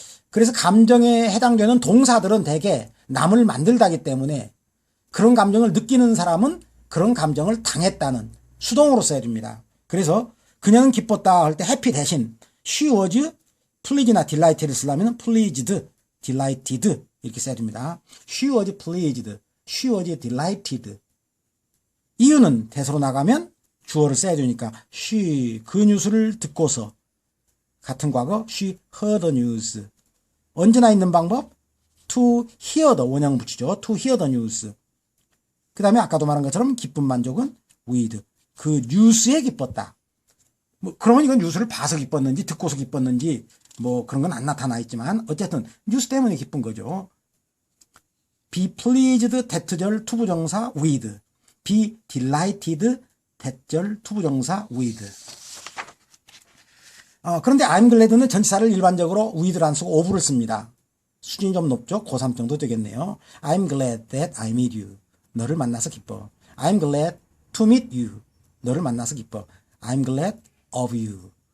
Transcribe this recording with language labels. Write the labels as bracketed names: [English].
[Korean] 그래서 감정에 해당되는 동사들은 대개 남을 만들다기 때문에 그런 감정을 느끼는 사람은 그런 감정을 당했다는 수동으로 써야 됩니다. 그래서 그녀는 기뻤다 할 때 happy 대신 [English] she was pleased [Korean] 나 delighted를 쓰려면 pleased, delighted 이렇게 써야 됩니다. [English] She was pleased, she was delighted. [Korean] 이유는 대서로 나가면 주어를 써야 되니까 she 그 뉴스를 듣고서 같은 과거 [English] she heard the news. [Korean] 언제나 있는 방법 [English] to hear the [Korean] 원형 붙이죠. [English] to hear the news. [Korean] 그 다음에 아까도 말한 것처럼 기쁜 만족은 with 그 뉴스에 기뻤다. 뭐 그러면 이건 뉴스를 봐서 기뻤는지 듣고서 기뻤는지 뭐 그런 건 안 나타나 있지만 어쨌든 뉴스 때문에 기쁜 거죠. [English] be pleased that절 투부정사 with be delighted that절 투부정사 with. [Korean] 그런데 I'm glad는 전치사를 일반적으로 with를 안 쓰고 of를 씁니다. 수준이 좀 높죠. 고3 정도 되겠네요. [English] I'm glad that I meet you. [Korean] 너를 만나서 기뻐. [English] I'm glad to meet you. [Korean] 너를 만나서 기뻐. [English] I'm glad of you.